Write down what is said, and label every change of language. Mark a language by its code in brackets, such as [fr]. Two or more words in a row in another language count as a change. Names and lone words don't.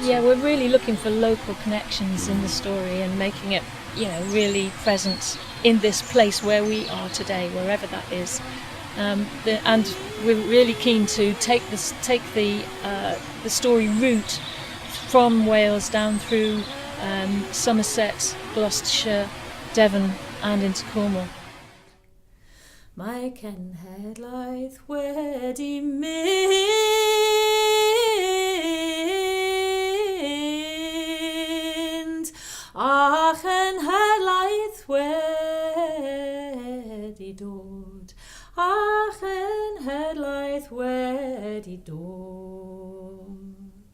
[en] Yeah, we're really looking for local connections in the story and making it, really present in this place where we are today, wherever that is. And we're really keen to take the story route from Wales down through Somerset, Gloucestershire, Devon and into Cornwall. [cy] Mae cenhedlaeth wedi mynd, a cenhedlaeth wedi dod, a cenhedlaeth wedi dod.